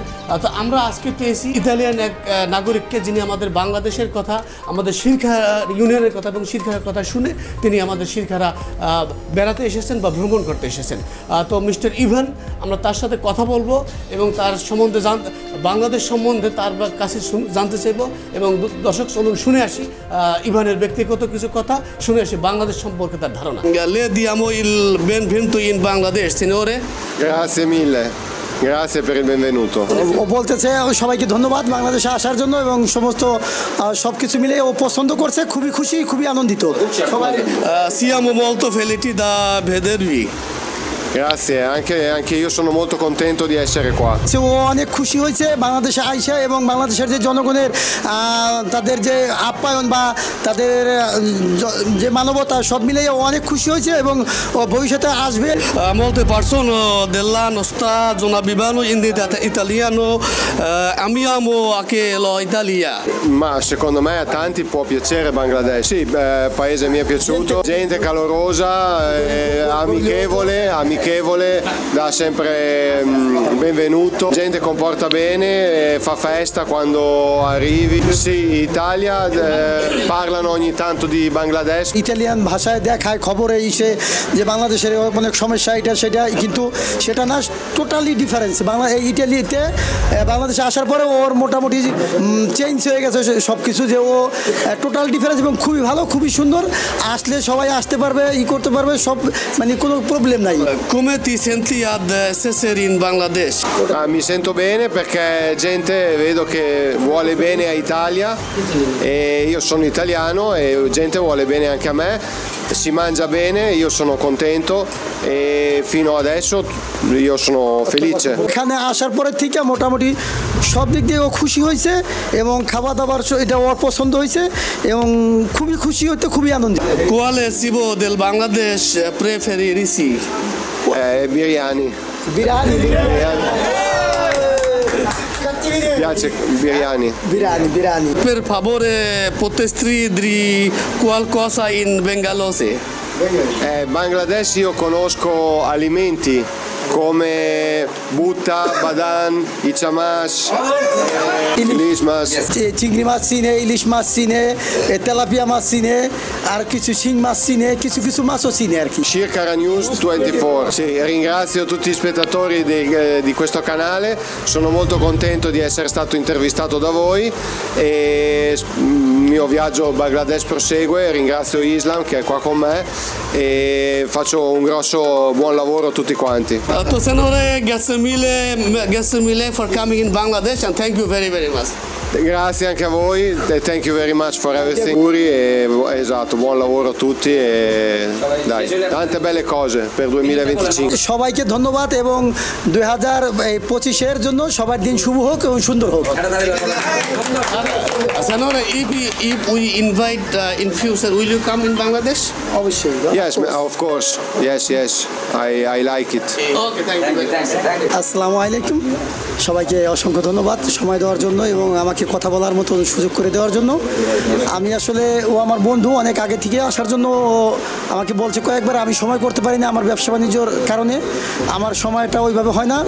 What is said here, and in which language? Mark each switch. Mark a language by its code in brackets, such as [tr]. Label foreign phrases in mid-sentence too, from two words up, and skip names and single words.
[bn] তো আমরা আজকে পেয়েছি ইতালিয়ান এক নাগরিককে, যিনি আমাদের বাংলাদেশের কথা, আমাদের শিরখারা ইউনিয়নের কথা এবং শিরখারার কথা শুনে তিনি আমাদের শিরখারা বেড়াতে এসেছেন বা ভ্রমণ করতে এসেছেন। তো মিস্টার ইভান, আমরা তার সাথে কথা বলবো এবং তার সম্বন্ধে বাংলাদেশ সম্বন্ধে তার কাছে জানতে চাইব। এবং দর্শক চলুন শুনে আসি ইভানের ব্যক্তিগত কিছু কথা, শুনে আসি বাংলাদেশ সম্পর্কে তার ধারণা। [it] Le diamo il benvenuto in Bangladesh, signore. Grazie mille. Grazie per il benvenuto. [bn] ও বলতেছে সবাইকে ধন্যবাদ বাংলাদেশে আসার জন্য এবং সমস্ত সব কিছু মিলে ও পছন্দ করছে, খুবই খুশি, খুবই আনন্দিত সবাই। [it] Siamo molto felici da vedervi. Grazie, anche io sono molto contento di essere qua. [bn] ও অনেক খুশি হয়েছে বাংলাদেশে আইসা এবং বাংলাদেশের যে জনগণের তাদের যে আপ্যায়ন বা তাদের যে মানবতা সব মিলে ও অনেক খুশি হয়েছে এবং ও ভবিষ্যতে আসবে। [it] Molte persone della nostra zona vivano in italiano, amiamo anche l'Italia. Ma secondo me a tanti può piacere Bangladesh. Sì, paese mi è piaciuto, gente calorosa, amichevole, dà sempre benvenuto, gente comporta bene, fa festa quando arrivi. Sì, Italia, parlano ogni tanto di Bangladesh. [bn] ইতালিয়ান ভাষায় দেখায় খবরে এসে যে বাংলাদেশের অনেক সমস্যা এটা সেটা, কিন্তু সেটা না, [en] totally difference. [bn] এই ইটালিতে বাংলাদেশে আসার পরে ওর মোটামুটি চেঞ্জ হয়ে গেছে সব কিছু, যে ও [en] total difference [bn] এবং খুবই ভালো, খুবই সুন্দর। আসলে সবাই আসতে পারবে, করতে পারবে সব, মানে কোনো প্রবলেম নাই। [it] Come ti senti ad essere in Bangladesh? Mi sento bene perché gente vedo che vuole bene a Italia e io sono italiano e gente vuole bene anche a me, si mangia bene, io sono contento e fino adesso io sono felice. [bn] এখানে আসার পরে থেকে মোটামুটি সব দিক দিয়ে ও খুশি হয়েছে এবং খাওয়া দাওয়ার এটা ওর পছন্দ হয়েছে এবং খুবই খুশি হতে, খুবই আনন্দিত। [it] Quale cibo del Bangladesh preferisci? Biryani. [bn] বিরিয়ানি [it] Piace biryani. [bn] বিরিয়ানি [it] Per favore potresti dire qualcosa in bengalese? Bangladesh io conosco alimenti come butta, badan, ichamas, ilis mas. [bn] চিংড়ি মাছ চিনে, ইলিশ মাছ চিনে, তেলাপিয়া মাছ চিনে, আর কিছু শিং মাছ চিনে, কিছু কিছু মাছও চিনে আর কি। [it] Circara News 24. Sì, ringrazio tutti gli spettatori di questo canale, sono molto contento di essere stato intervistato da voi e il mio viaggio a Bangladesh prosegue. Ringrazio Islam che è qua con me e faccio un grosso buon lavoro a tutti quanti. [en] To [it] signore, grazie mille [en] for coming in Bangladesh and thank you very very much. [it] Grazie anche a voi, [en] thank you very much for everything. [it] Auguri e esatto, buon lavoro a tutti e dai, tante belle cose per 2025. [bn] সবাইকে ধন্যবাদ এবং 2025-এর জন্য সবার দিন শুভ হোক এবং সুন্দর হোক। [it] Signore, [en] if we invite in future, will you come in Bangladesh? [bn] অবশ্যই। [en] Yes, of course. Yes, I like it. Okay, thank you. [ar] السلام عليكم, [bn] সবাইকে অসংখ্য ধন্যবাদ সময় দেওয়ার জন্য এবং আমাকে কথা বলার মতো সুযোগ করে দেওয়ার জন্য। আমি আসলে ও আমার বন্ধু, অনেক আগে থেকে আসার জন্য আমাকে বলছে কয়েকবার, আমি সময় করতে পারি না আমার ব্যবসা বাণিজ্যর কারণে, আমার সময়টা ওইভাবে হয় না।